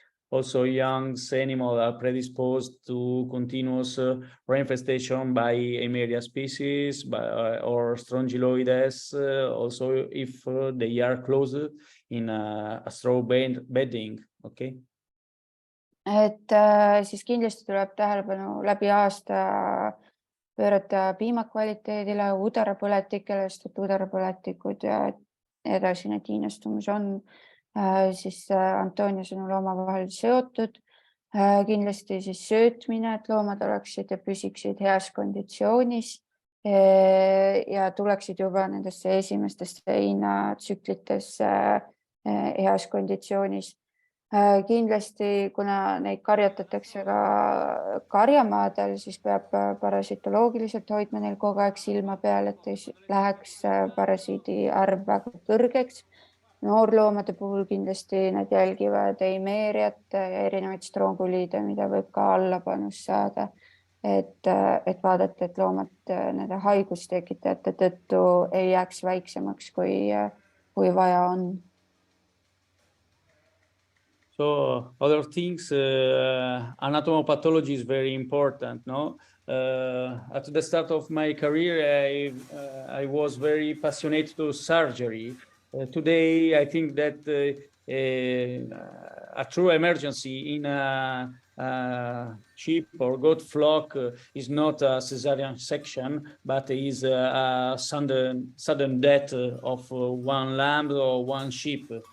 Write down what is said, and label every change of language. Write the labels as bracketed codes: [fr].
[en] Also, young animals are predisposed to continuous reinfestation by Emeria species or strongyloides. Also, if they are closed in a straw bedding, okay. [et] Et siis kindlasti tuleb tähelepanu läbi aasta pöörata piimakvaliteedile, udarapõletikele, sest et udarapõletikud ja edasine tiinestumus on siis Antonio sõnul omavahel seotud. Kindlasti siis söötmine, et loomad oleksid ja püsiksid heas konditsioonis ja tuleksid juba nendesse esimestesse heinatsüklitesse heas konditsioonis. Kindlasti, kuna neid karjatatakse ka karjamaadel, siis peab parasitoloogiliselt hoidma neil kogu aeg silma peal, et ei läheks parasiidi arv väga kõrgeks. Noorloomade puhul kindlasti nad jälgivad eimeriat ja erinevaid stronguliide, mida võib ka allapanus saada, et vaadata, et loomad nende haigustekitajate tõttu ei jääks väiksemaks, kui vaja on. [en] So other things, anatomopathology is very important, no? At the start of my career, I was very passionate to surgery. Today, I think that a true emergency in a sheep or goat flock is not a cesarean section, but is a sudden death of one lamb or one sheep.